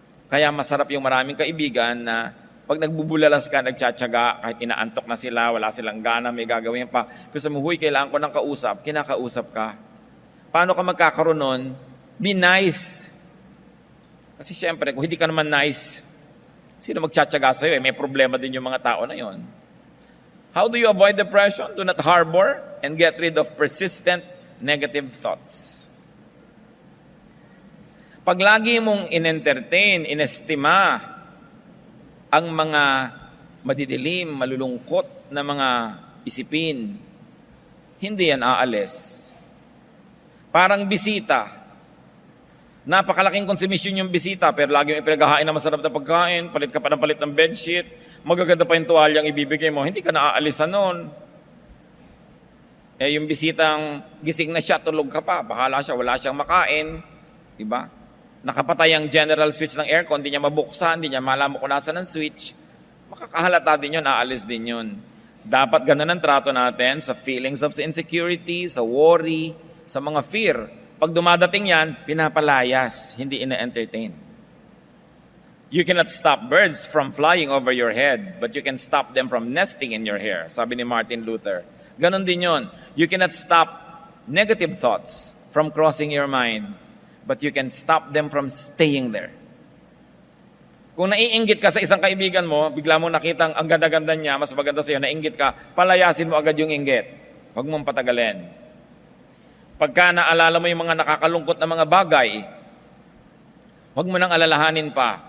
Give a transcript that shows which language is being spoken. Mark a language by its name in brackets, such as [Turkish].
[Filipino] Kaya masarap yung maraming kaibigan na pag nagbubulalas ka, nagtsatsaga, kahit inaantok na sila, wala silang gana, may gagawin pa. Pero sabi mo, huy, kailangan ko ng kausap, kinakausap ka. Paano ka magkakaroon nun? [English] Be nice. [Filipino] Kasi siyempre, kung hindi ka naman nice, sino magtsatsaga sa'yo? May problema din yung mga tao na yon. [English] How do you avoid depression? Do not harbor and get rid of persistent negative thoughts. [Filipino] Pag lagi mong in-entertain, inestima, ang mga madidilim, malulungkot na mga isipin, hindi yan aalis. Parang bisita. Napakalaking konsumisyon yung bisita, pero lagi may pinaghahain na masarap na pagkain, palit ka pa ng palit ng bedsheet, magaganda pa yung tuwalyang ibibigay mo, hindi ka naaalisan nun. Yung bisitang gising na siya, tulog ka pa, bahala siya, wala siyang makain, di ba? Nakapatay ang general switch ng aircon, hindi niya mabuksan, hindi niya malaman kung nasa ng switch, makakahalata din yun, aalis din yun. Dapat ganun ang trato natin sa [English] feelings of insecurity, [Filipino] sa worry, sa mga fear. Pag dumadating yan, pinapalayas, hindi ina-entertain. [English] You cannot stop birds from flying over your head, but you can stop them from nesting in your hair, [Filipino] sabi ni Martin Luther. Ganon din yon. [English] You cannot stop negative thoughts from crossing your mind, but you can stop them from staying there. [Filipino] Kung naiinggit ka sa isang kaibigan mo, bigla mo nakitang ang ganda-ganda niya, mas maganda sa'yo, nainggit ka, palayasin mo agad yung inggit. Huwag mong patagalin. Pagka naalala mo yung mga nakakalungkot na mga bagay, huwag mo nang alalahanin pa.